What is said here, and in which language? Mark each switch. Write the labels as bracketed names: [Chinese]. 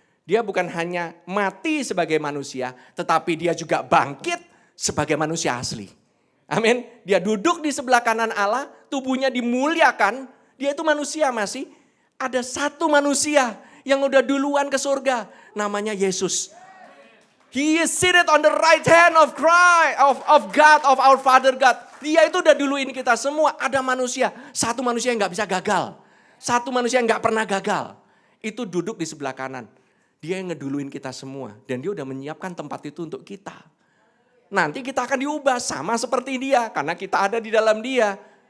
[Indonesian] Dia bukan hanya mati sebagai manusia, tetapi dia juga bangkit sebagai manusia asli. Amin. Dia duduk di sebelah kanan Allah, tubuhnya dimuliakan. Dia itu manusia masih. Ada satu manusia yang udah duluan ke surga, namanya Yesus. [English] He is seated on the right hand of God, of our Father God. [Indonesian] Dia itu udah duluin kita semua. Ada manusia, satu manusia yang gak bisa gagal. Satu manusia yang gak pernah gagal. Itu duduk di sebelah kanan. Dia yang ngeduluin kita semua. Dan dia udah menyiapkan tempat itu untuk kita. Nanti kita akan diubah sama seperti dia. Karena kita ada di dalam dia.